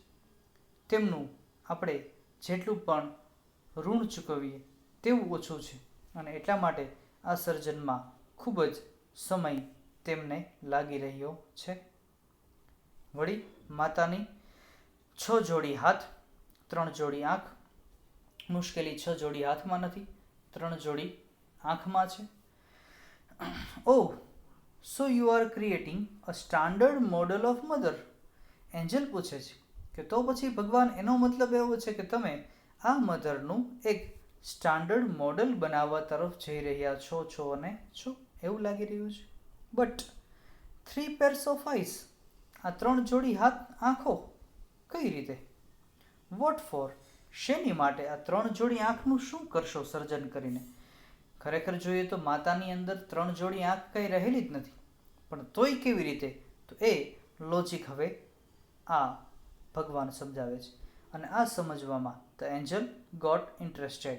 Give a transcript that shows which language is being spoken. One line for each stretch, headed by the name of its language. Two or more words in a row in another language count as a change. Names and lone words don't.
Gujarati: તેમનું આપણે જેટલું પણ ઋણ ચૂકવીએ તેવું ઓછું છે અને એટલા માટે આ સર્જનમાં ખૂબ જ સમય તેમને લાગી રહ્યો છે. વળી માતાની 6 જોડી હાથ, 3 જોડી આંખ. મુશ્કેલી 6 જોડી હાથમાં નથી, 3 જોડી આંખમાં છે.
English: Oh, so you are creating a standard model of mother.
Gujarati: એન્જલ પૂછે છે કે તો પછી ભગવાન એનો મતલબ એવો છે કે તમે આ મધરનું એક
English: standard model
Gujarati: બનાવવા તરફ જઈ રહ્યા છો અને છો, એવું લાગી રહ્યું છે.
English: બટ 3 pairs of eyes,
Gujarati: આ 3 જોડી હાથ, આંખો કઈ રીતે?
English: What for?
Gujarati: શેની માટે? આ 3 જોડી આંખનું શું કરશો સર્જન કરીને? ખરેખર જોઈએ તો માતાની અંદર 3 જોડી આંખ કંઈ રહેલી જ નથી, પણ તોય કેવી રીતે? તો એ લોજિક હવે આ ભગવાન સમજાવે છે અને આ સમજવામાં
English: the angel got interested.